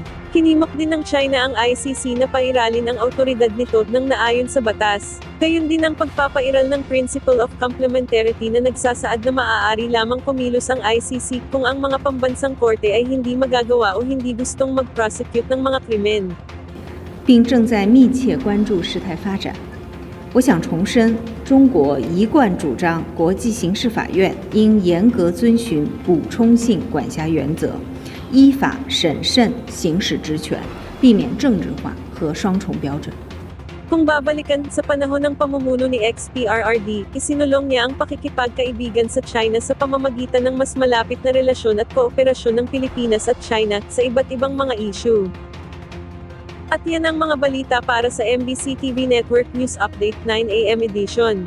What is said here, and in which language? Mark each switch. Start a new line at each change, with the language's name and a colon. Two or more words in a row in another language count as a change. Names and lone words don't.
Filipino: Hinimok din ng China ang ICC na pairalin ang autoridad nito nang naayon sa batas. Gayon din ang pagpapairal ng Principle of Complementarity na nagsasaad na maaari lamang kumilos ang ICC kung ang mga pambansang korte ay hindi magagawa o hindi gustong mag-prosecute ng mga krimen.
Chinese: 并正在密切关注事态发展。我想重申，中国一贯主张国际刑事法院应严格遵循补充性管辖原则，依法审慎行使职权，避免政治化和双重标准。
Filipino: Kung babalikan, sa panahon ng pamumuno ni XPRRD, isinulong niya ang pakikipagkaibigan sa China sa pamamagitan ng mas malapit na relasyon at kooperasyon ng Pilipinas at China sa iba't ibang mga issue. At yan ang mga balita para sa MBC TV Network News Update 9 AM edition.